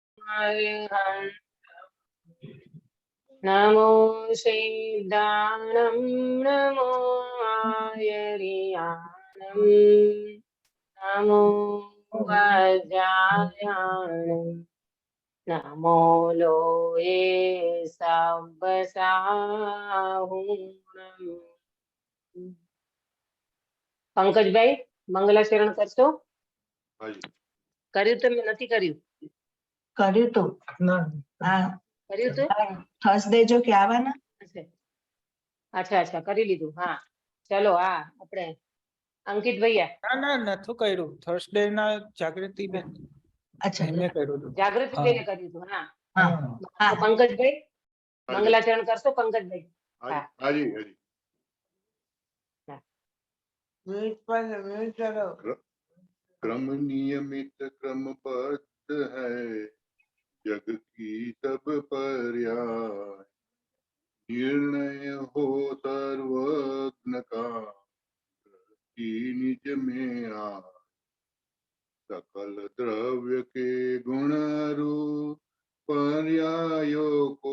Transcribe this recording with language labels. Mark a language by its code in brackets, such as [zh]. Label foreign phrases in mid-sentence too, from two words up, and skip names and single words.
[pra] अर्हन् नमो सिद्धाणं नमो आयर्याणं नमो वज्रायाणं नमो लोये सब्बसाहुणम्। [gu] પંકજભાઈ મંગલાચરણ કરશો? કર્યું તમે નથી કર્યું? કર્યું તો હા કર્યું તો થર્સડે જો કે આવવાના. અચ્છા અચ્છા કરી લીધું. હા ચલો હા આપણે અંકિત ભૈયા. ના નતું કર્યું. થર્સડે ના જાગૃતિ બેન. અચ્છા મેં કર્યું હતું. જાગૃતિ બેને કર્યું હતું. હા હા પંકજભાઈ મંગલાચરણ કરશો પંકજભાઈ? હા હાજી હાજી [hi] क्रम नियमित क्रमबद्ध है जग की सब पर्याय निर्णय हो सर्वज्ञ का दृष्टि निज में आए सकल द्रव्य के गुण रूप पर्यायों को